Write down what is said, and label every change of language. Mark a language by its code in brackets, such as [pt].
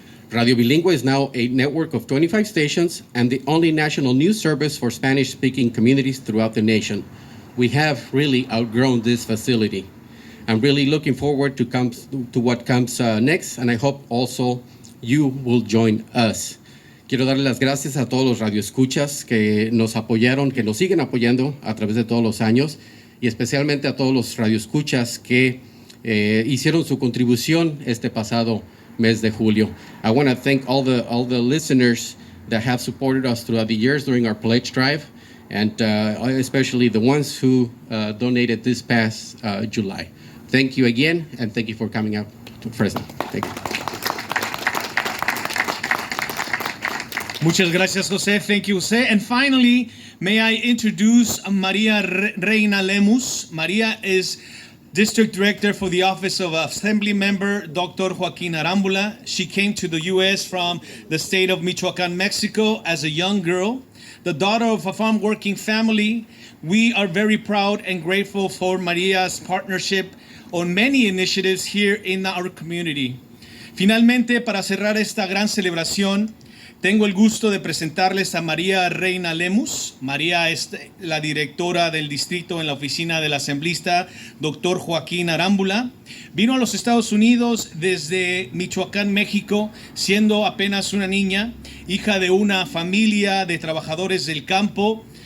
[en] Radio Bilingüe is now a network of 25 stations and the only national news service for Spanish-speaking communities throughout the nation. We have really outgrown this facility. I'm really looking forward to what comes next, and I hope also you will join us. [es] Quiero darle las gracias a todos los radioescuchas que nos apoyaron, que nos siguen apoyando a través de todos los años, y especialmente a todos los radioescuchas que hicieron su contribución este pasado mes de julio. [en] I want to thank all the listeners that have supported us throughout the years during our pledge drive, and especially the ones who donated this past July. Thank you again, and thank you for coming out to Fresno. Thank you. [es] Muchas gracias, José. [en] Thank you, José. And finally, may I introduce Maria Reina Lemus. Maria is District Director for the Office of Assembly Member Dr. Joaquin Arambula. She came to the U.S. from the state of Michoacán, Mexico as a young girl. The daughter of a farm-working family, we are very proud and grateful for Maria's partnership on many initiatives here in our community. [es] Finalmente, para cerrar esta gran celebración, Tengo el gusto de presentarles a María Reina Lemus. María es la directora del distrito en la oficina del asambleísta Dr. Joaquín Arámbula. Vino a los Estados Unidos desde Michoacán, México, siendo apenas una niña, hija de una familia de trabajadores del campo.